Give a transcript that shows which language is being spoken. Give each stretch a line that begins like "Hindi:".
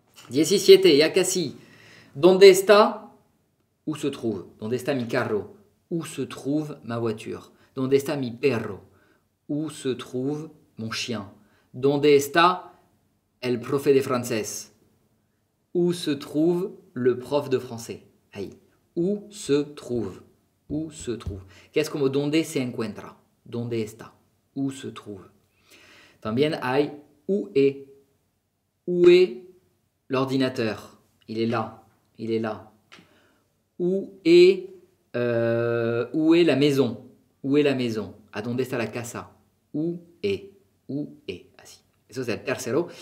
Spanish: 17, ya casi. ¿Dónde está?
French: Où se trouve?
Spanish: ¿Dónde está mi carro?
French: Où se trouve ma voiture?
Spanish: ¿Dónde está mi perro?
French: Où se trouve mon chien?
Spanish: ¿Dónde está el profe de francés?
French: Où se trouve le prof de français? Ahí. Où se trouve? Où se trouve?
Spanish: Que es como donde se encuentra. ¿Dónde está?
French: Où se trouve?
Spanish: También hay où est.
French: Où est l'ordinateur? Il est là. Il est là. Où est la maison? Où est la maison?
Spanish: ¿A dónde está la casa?
French: Où est? Où est?
Spanish: Así. Eso es el tercero.